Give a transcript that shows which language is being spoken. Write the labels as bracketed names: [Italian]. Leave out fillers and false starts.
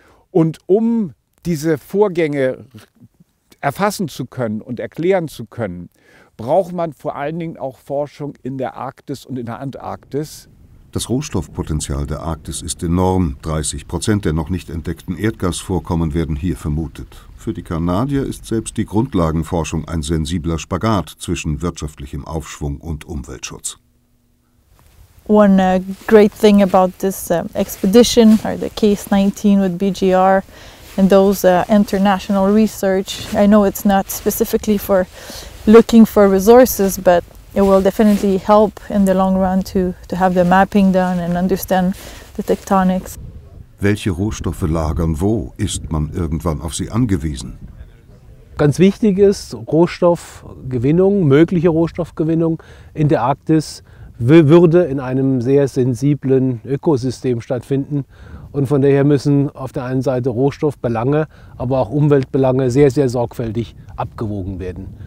[German] Und um diese Vorgänge erfassen zu können und erklären zu können, braucht man vor allen Dingen auch Forschung in der Arktis und in der Antarktis. Das Rohstoffpotenzial der Arktis ist enorm. 30% der noch nicht entdeckten Erdgasvorkommen werden hier vermutet. Für die Kanadier ist selbst die Grundlagenforschung ein sensibler Spagat zwischen wirtschaftlichem Aufschwung und Umweltschutz. [English] One great thing about this expedition, or the Case 19 with BGR, and those international research, I know it's not specifically for looking for resources, but it will definitely help in the long run to have the mapping done and understand the tectonics. [German] Welche Rohstoffe lagern wo? Ist man irgendwann auf sie angewiesen? Ganz wichtig ist, Rohstoffgewinnung, mögliche Rohstoffgewinnung in der Arktis würde in einem sehr sensiblen Ökosystem stattfinden. Und von daher müssen auf der einen Seite Rohstoffbelange, aber auch Umweltbelange sehr, sehr sorgfältig abgewogen werden.